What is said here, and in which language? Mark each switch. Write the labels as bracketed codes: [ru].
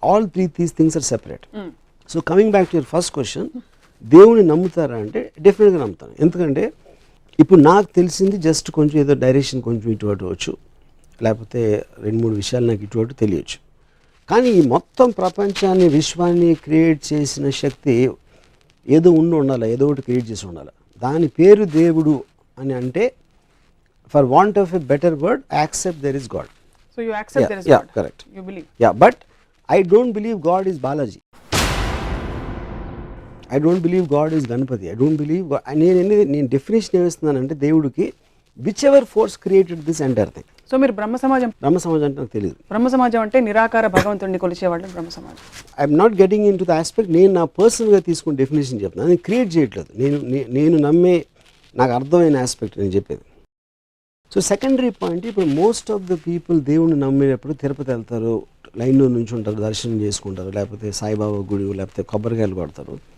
[en] All 3 things are separate. So coming back to your first question, [te] దేవుడిని నమ్ముతారా అంటే డెఫినెట్గా నమ్ముతాను. ఎందుకంటే ఇప్పుడు నాకు తెలిసింది జస్ట్ కొంచెం ఏదో డైరెక్షన్ కొంచెం ఇటు అటు వచ్చు, లేకపోతే 2-3 విషయాలు నాకు ఇటు అటు తెలియచ్చు. కానీ ఈ మొత్తం ప్రపంచాన్ని, విశ్వాన్ని క్రియేట్ చేసిన శక్తి ఏదో ఉండాలి, ఏదో ఒకటి క్రియేట్ చేసి ఉండాలి. దాని పేరు దేవుడు అని అంటే, [en] for want of a better word, I accept there is God. So you accept there is God? Yeah, correct. You believe? Yeah, but I don't believe God is Balaji. I don't believe God is Ganpati. I don't believe God. [te] నేను definition ఏమిస్తున్నానంటే దేవుడికి [en] whichever force created this entire thing. [te] So మీరు బ్రహ్మ సమాజం అంటే నాకు తెలియదు. బ్రహ్మ సమాజం అంటే నిరాకార భగవంతుడిని కొలిచేవాళ్ళు బ్రహ్మ సమాజం. [en] I'm not getting into the aspect. [te] నేను నా పర్సనల్గా తీసుకుని డెఫినేషన్ చెప్తున్నాను, నేను క్రియేట్ చేయట్లేదు. నేను నమ్మే నాకు అర్థమైన ఆస్పెక్ట్ నేను చెప్పేది. సో సెకండరీ పాయింట్, ఇప్పుడు మోస్ట్ ఆఫ్ ద పీపుల్ దేవుణ్ణి నమ్మేటప్పుడు తిరుపతి వెళ్తారు, లైన్లో నుంచి ఉంటారు, దర్శనం చేసుకుంటారు, లేకపోతే సాయిబాబా గుడి, లేకపోతే కొబ్బరికాయలు కొడతారు.